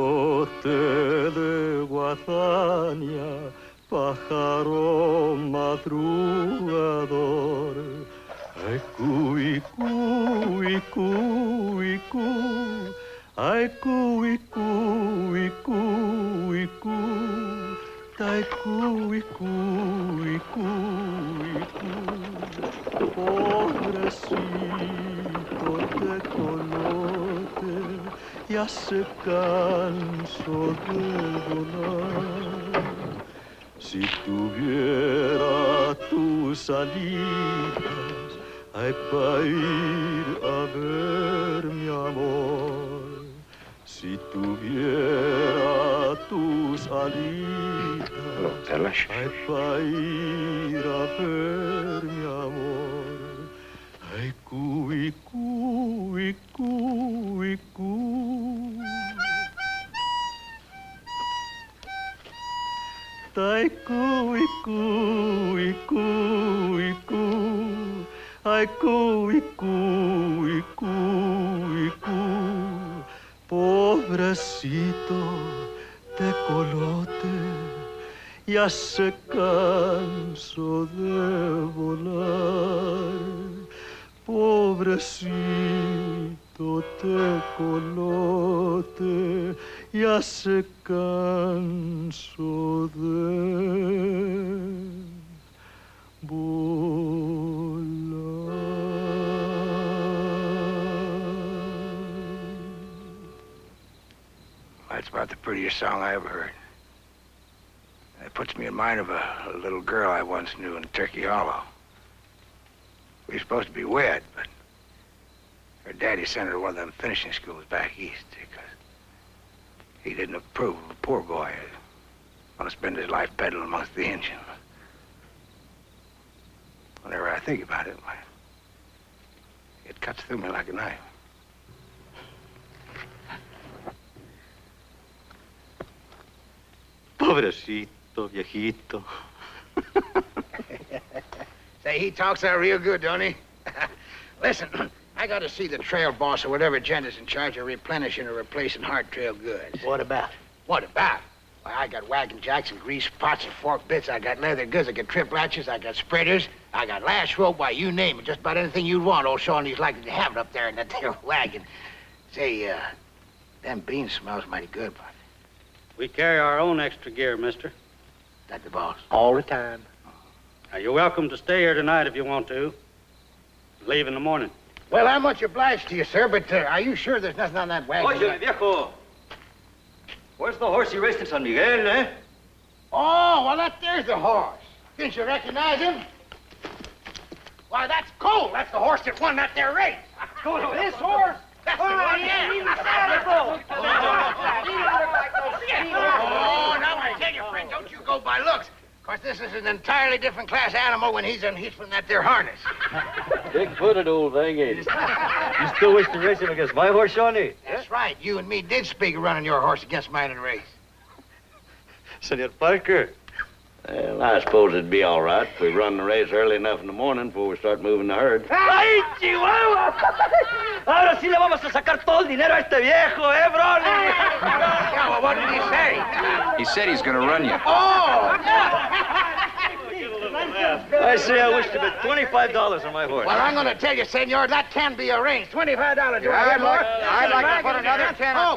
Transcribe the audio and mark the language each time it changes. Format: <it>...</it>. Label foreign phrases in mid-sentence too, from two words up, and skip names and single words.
<es>tecolote de guadaña, pájaro madrugador. Ay, cuy, cuy, cuy, cuy. Ay, cuy, cuy, cuy, cuy. Ay, cuy, cuy, cuy, cuy. Pobrecito tecolote, ya se cansó de volar. Si tuviera tus alitas, ay, pa' ir a ver mi amor. Si tuviera tus alitas, ay, pa' ir a ver mi amor. Ay, cuy, cuy, cuy, cuy. Ay, cuy, cuy, cuy, cuy. Ay, cuy, cuy, cuy, cuy. Pobrecito tecolote, ya se cansó de volar. Pobrecito tecolote, ya se cansó de volar.</es> <en>That's about the prettiest song I ever heard. It puts me in mind of a little girl I once knew in Turkey Hollow. We were supposed to be wed, but her daddy sent her to one of them finishing schools back east because he didn't approve of a poor boy want to spend his life peddling amongst the Indians. Whenever I think about it, it cuts through me like a knife.</en> <es>Pobrecito, viejito.</es> <en>Say, he talks out real good, don't he? Listen, I got to see the trail boss or whatever gent is in charge of replenishing or replacing hard trail goods. What about? What about? Why, I got wagon jacks and grease pots and fork bits. I got leather goods. I got trip latches. I got spreaders. I got lash rope. Why, you name it. Just about anything you'd want. Old Shawnee's likely to have it up there in that there wagon. Say, them beans smells mighty good, but... We carry our own extra gear, mister. That the boss? All the time. Now, you're welcome to stay here tonight if you want to. Leave in the morning. Well, I'm much obliged to you, sir, but are you sure there's nothing on that wagon?</en> <es>Oye, viejo.</es> <en>Where's the horse you raced in San Miguel, eh? Oh, well, there's the horse. Didn't you recognize him? Why, that's Cole. That's the horse that won that there race. This horse? That's the one, yeah. Oh, now I tell you, friend, don't you go by looks. Of course, this is an entirely different class animal when he's from that there harness. Big-footed old thing, ain't it? You still wish to race him against my horse, Shawnee? That's right. You and me did speak of running your horse against mine in a race. Senor Parker. Well, I suppose it'd be all right if we run the race early enough in the morning before we start moving the herd.</en> <es>¡Ay, Chihuahua! Ahora sí le vamos a sacar todo el dinero a este viejo, Brony?</es> <en>Yeah, well, what did he say? He said he's gonna run you. Oh! I say I wish to bet $25 on my horse. Well, I'm going to tell you, senor, that can be arranged. $25, do I I'd get more? I'd like to put another 10 on</en>